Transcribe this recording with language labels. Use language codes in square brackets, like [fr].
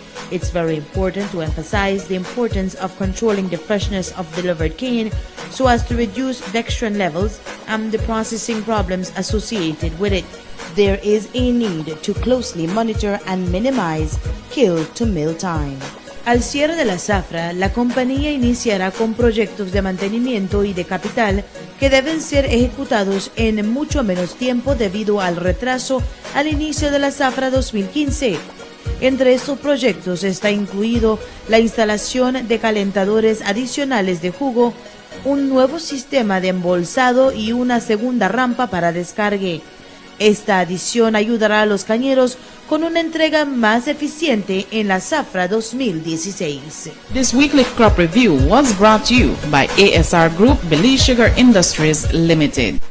[en] It's very important to emphasize the importance of controlling the freshness of delivered cane so as to reduce dextrin levels and the processing problems associated with it. There is a need to closely monitor and minimize kill-to-mill time. [es] Al cierre de la zafra, la compañía iniciará con proyectos de mantenimiento y de capital que deben ser ejecutados en mucho menos tiempo debido al retraso al inicio de la zafra 2015. Entre estos proyectos está incluido la instalación de calentadores adicionales de jugo, un nuevo sistema de embolsado y una segunda rampa para descargue. Esta adición ayudará a los cañeros con una entrega más eficiente en la zafra 2016. [en] This weekly crop review was brought to you by ASR Group Bsiasr Industries Limited.